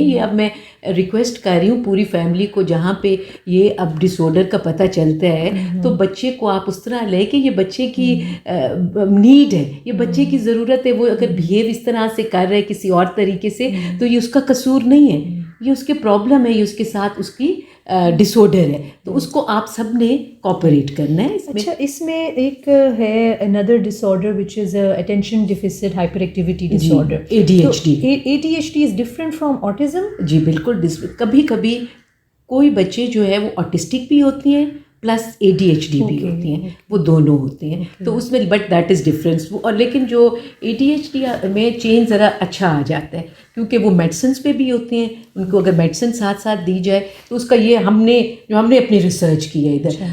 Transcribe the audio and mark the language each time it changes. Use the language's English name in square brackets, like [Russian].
[Urdu] یہ اب میں ریکویسٹ کر رہی ہوں پوری فیملی کو, جہاں پہ یہ اب ڈس آرڈر کا پتہ چلتا ہے تو بچے کو آپ اس طرح لیں کہ یہ بچے کی نیڈ ہے, یہ بچے کی ضرورت ہے. وہ اگر بہیو اس طرح سے کر رہا ہے کسی اور طریقے سے تو یہ اس کا قصور نہیں ہے, یہ اس کے پرابلم ہے, یہ اس کے ساتھ اس کی ڈس آرڈر ہے. تو اس کو آپ سب نے کوآپریٹ کرنا ہے. اچھا, اس میں ایک ہے [English] another disorder which is attention deficit hyperactivity disorder, ADHD. ADHD is different from autism. [Urdu] جی بالکل. کبھی کبھی کوئی بچے جو ہے وہ آٹسٹک بھی ہوتی ہیں پلس ADHD بھی ہوتی ہیں, وہ دونوں ہوتے ہیں. تو اس میں [English] But that is difference. [Urdu] اور لیکن جو ADHD میں چینج ذرا اچھا آ جاتا ہے کیونکہ وہ میڈیسنس پہ بھی ہوتے ہیں, ان کو اگر میڈیسن ساتھ ساتھ دی جائے تو اس کا یہ ہم نے اپنی ریسرچ کی ہے ادھر.